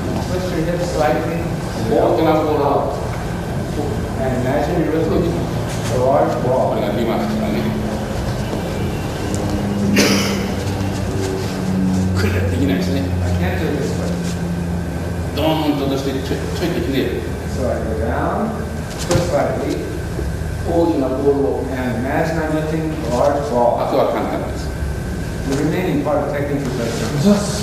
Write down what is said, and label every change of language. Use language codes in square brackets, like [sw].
[en] Twist your hips slightly. [ja] 大きなボールを [en] And imagine you're lifting a large [ja] こ [en] ball. [ja] れがリバースからねクリアできないですね [en] I can't do it this way. [ja] ドーンと落としてちょいとひねる [en] So I go down, twist slightly, [ja] 大きなボールを [en] and imagine I'm lifting a large ball. [ja] あとは簡単です [en] The remaining part of the technique is very simple.